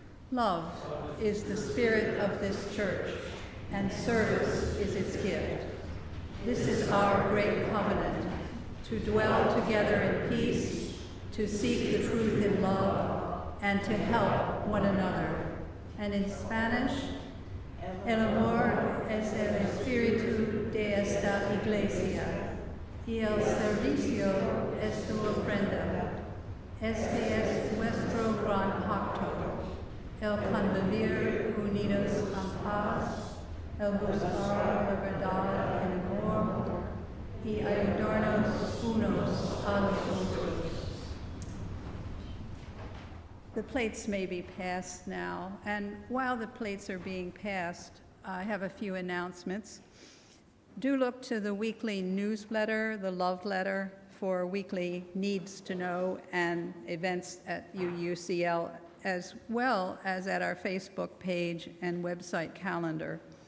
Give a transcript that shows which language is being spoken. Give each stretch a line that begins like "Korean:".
English: Love is the spirit of this church, and service is its gift. This is our great covenant, to dwell together in peace, to seek the truth in love, and to help one another. And in Spanish,
Spanish: el amor es el espíritu de esta iglesia, y el servicio es su ofrenda. Este es nuestro gran pacto, el convivir unidos en paz, el buscar la verdad en amor, y ayudarnos unos a los otros.
English: The plates may be passed now, and while the plates are being passed, I have a few announcements. Do look to the weekly newsletter, the Love Letter, for weekly needs to know and events at UUCL, as well as at our Facebook page and website calendar.